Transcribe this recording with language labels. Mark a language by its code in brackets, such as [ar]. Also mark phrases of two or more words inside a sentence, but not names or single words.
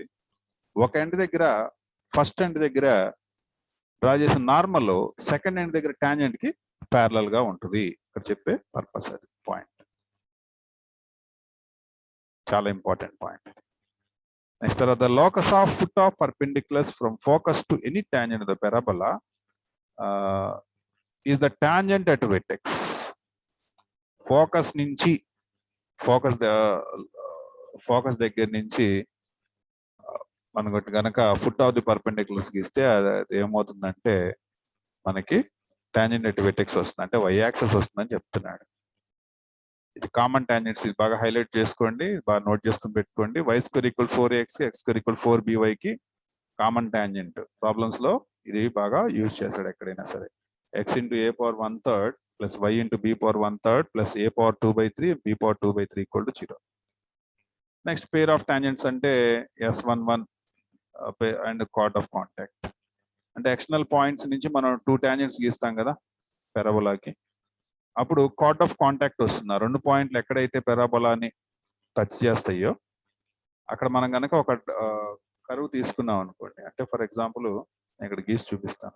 [te] ఒక ఎండ్ దగ్గర [en] first end [te] దగ్గర డ్రా చేసిన [en] normal second end [te] దగ్గర టాంజెంట్ కి ప్యారలల్ గా ఉంటుంది. ఇక్కడ చెప్పే పర్పస్ అది పాయింట్, చాలా [en] important point. నెక్స్ట్ తర్వాత the locus of foot of perpendiculars from focus to any tangent of the parabola is the tangent at vertex. [te] ఫోకస్ నుంచి ఫోకస్ దగ్గర నుంచి మనకు కనుక [en] foot of the perpendiculars [te] గీస్తే అది ఏమవుతుందంటే మనకి [en] tangent at vertex [te] వస్తుంది, అంటే [en] y axis [te] వస్తుందని చెప్తున్నాడు. ఇది [en] common tangents, [te] ఇది బాగా హైలైట్ చేసుకోండి, బాగా నోట్ చేసుకుని పెట్టుకోండి. y² = 4x, x² = 4by కి [en] common tangent. [te] ప్రాబ్లమ్స్ లో ఇది బాగా యూజ్ చేస్తాడు ఎక్కడైనా సరే. x × a⁻1/3 + y × b⁻1/3 + a⁻2/3 b⁻2/3 = 0. [en] next pair of tangents అంటే S11 and chord of contact. [te] అంటే [en] external points [te] నుంచి మనం 2 టాంజెంట్స్ గీస్తాం కదా పెరాబోలాకి, అప్పుడు [en] chord of contact [te] వస్తుంది. 2 పాయింట్లు ఎక్కడైతే పెరాబోలాని టచ్ చేస్తాయో అక్కడ మనం కనుక ఒక కరువు తీసుకున్నాం అనుకోండి, అంటే [en] for example [te] ఇక్కడ గీసి చూపిస్తాను.